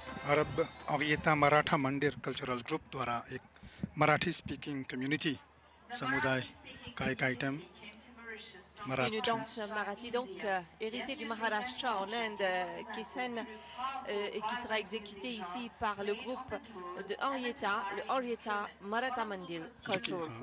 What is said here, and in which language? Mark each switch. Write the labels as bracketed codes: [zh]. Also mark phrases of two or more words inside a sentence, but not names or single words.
[hi] और अब ये था मराठा मंदिर कल्चरल ग्रुप द्वारा एक मराठी [en] speaking community [hi] समुदाय का एक आइटम [fr] Une danse marathi, donc héritée du Maharashtra en Inde, qui est scène et qui sera exécutée ici par le groupe de Henrietta, le Henrietta Maratha Mandir Cultural Group.